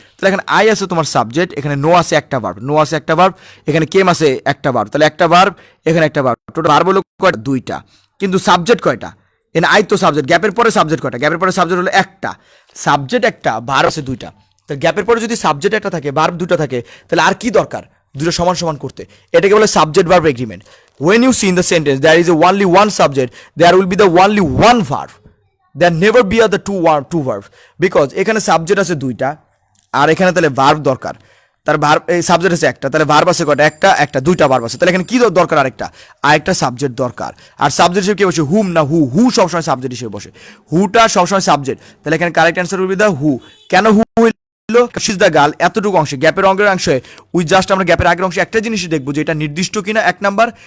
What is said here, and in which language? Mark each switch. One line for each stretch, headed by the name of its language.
Bangla: তাহলে এখানে আই আছে তোমার সাবজেক্ট, এখানে নো আছে একটা ভার্ব, নো আছে একটা ভার্ব, এখানে কেম আছে একটা ভার্ব, তাহলে একটা ভার্ব এখানে একটা ভার্ব, টোটাল ভার্ব হলো কয়টা? দুইটা। কিন্তু সাবজেক্ট কয়টা? এখানে আই তো সাবজেক্ট, গ্যাপের পরে সাবজেক্ট কয়টা? গ্যাপের পরে সাবজেক্ট হলো একটা, সাবজেক্ট একটা, ভার্ব আছে দুইটা। তাহলে গ্যাপের পরে যদি সাবজেক্ট একটা থাকে, ভার্ব দুটো থাকে, তাহলে আর কি দরকার দুটো সমান সমান করতে? এটাকে বলে subject verb agreement.
English: When you see in the sentence there is a only one subject, there will be the only one verb, there never be other two verb, because
Bangla: এখানে সাবজেক্ট আছে দুইটা আর এখানে তাহলে ভার্ব দরকার। তার verb এই subject আছে একটা, তাহলে ভার্ব আছে কয়টা? একটা একটা দুইটা ভার্ব আছে, তাহলে এখানে কি দরকার? আরেকটা সাবজেক্ট দরকার। আর সাবজেক্ট হিসেবে কি বসে? হুম না হু? হু সবসময় সাবজেক্ট হিসেবে বসে, হুটা সবসময় সাবজেক্ট। তাহলে এখানে
English: Correct answer will be the who.
Bangla: কেন হু হইল?
English: she is the girl,
Bangla: এতটুকু অংশে গ্যাপের অংশে উই জাস্ট আমরা গ্যাপের আগের অংশে একটা জিনিসই দেখবো যে এটা নির্দিষ্ট কিনা, এক নাম্বার।